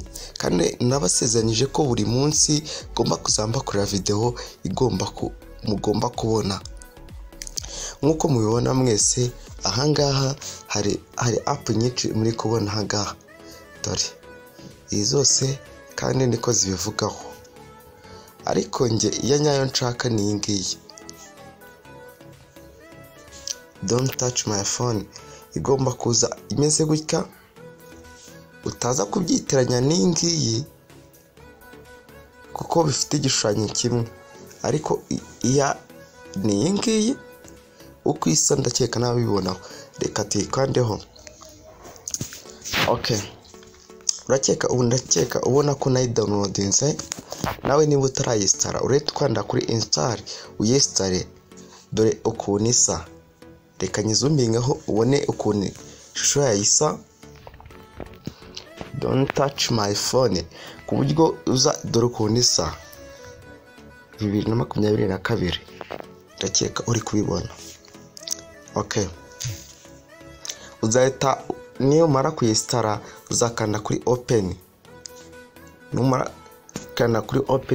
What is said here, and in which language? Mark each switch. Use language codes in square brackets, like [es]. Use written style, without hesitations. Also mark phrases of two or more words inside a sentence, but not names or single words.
[rw] Kandi nabasezeranyije ko buri munsi ngomba kuzamba kuri video mugomba kubona. Nkuko mubibona mwese ahangaha hari app nyinshi muri kubona ahangaha. Dore izi zose kandi niko zibivugaho, ariko nge iya nyayo nshaka ni ngiyi don't touch my phone. Igomba kuza imeze gutya, utaza kubyitiranya n'ingiyi kuko bifite igishushanyo kimwe, ariko iya ni ngiyi uko isa ndakeka nabibonaho. Reka tuyikandeho. Okay, ndakeka ubona ko nayi downloadinze. Nawe niba utarayistara uretse kwanda kuri install uyistare. Dore ukuntu isa. Reka nyizumbingeho ubone ukuntu ishusho yayisa don't touch my phone ku buryo uza. Dore ukuntu isa 2022 ndakeka uri kubibona. Okay, uzahita niyo mara kuyistara uzakanda kuri open. Numara kanda kuri open.